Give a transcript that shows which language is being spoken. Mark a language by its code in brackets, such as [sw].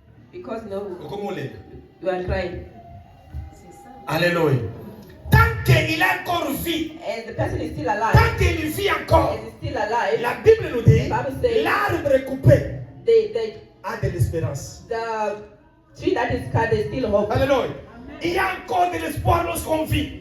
[en] Because no, you are crying. [fr] Alléluia. Tant qu'il a encore vie, [en] and the person is still alive, [fr] tant qu'il vit encore, [en] and is still alive, [fr] la Bible nous dit, l'arbre coupé a de l'espérance. [en] The tree that is cut, there's still hope. Alléluia. [fr] Il y a encore de l'espoir lorsqu'on vit.